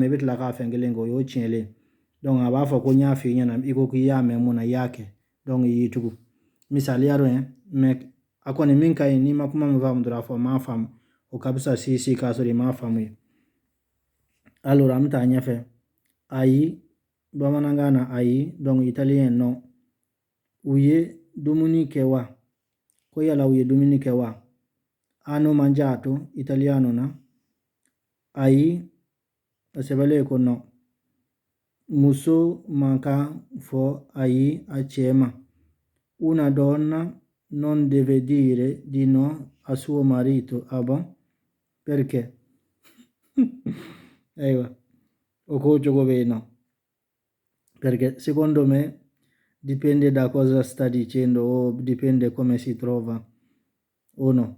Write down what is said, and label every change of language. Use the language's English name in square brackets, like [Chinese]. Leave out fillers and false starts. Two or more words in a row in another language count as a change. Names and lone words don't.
[Bambara] i bɛ tila k'a fɛn kelen kɛ o y'o tiɲɛlen donc a b'a fɔ ko n y'a f'i ɲɛna i ko k'i y'a mɛn mun na i y'a kɛ donc i y'i tugu misaliya dɔ ye mɛ a kɔni min ka ɲi n'i ma kuma min faamu dɔrɔn a fɔ m'a faamu o ka bisa si k'a sɔrɔ i m'a faamu ye alors an bɛ taa ɲɛfɛ ayi bamanankan na ayi donc [French] italien non [Bambara] u ye dumuni kɛ wa ko yala u ye dumuni kɛ wa [Italian] hanno mangiato italiano [Bambara] na ayi o sɛbɛnlen ko no muso man kan fɔ ayi a cɛ ma [Italian] una donna non deve dire di no a suo marito [French] ah bon [Italian] perché o cogo bene no perché secondo me dipende da cosa sta dicendo o dipende come si trova o no?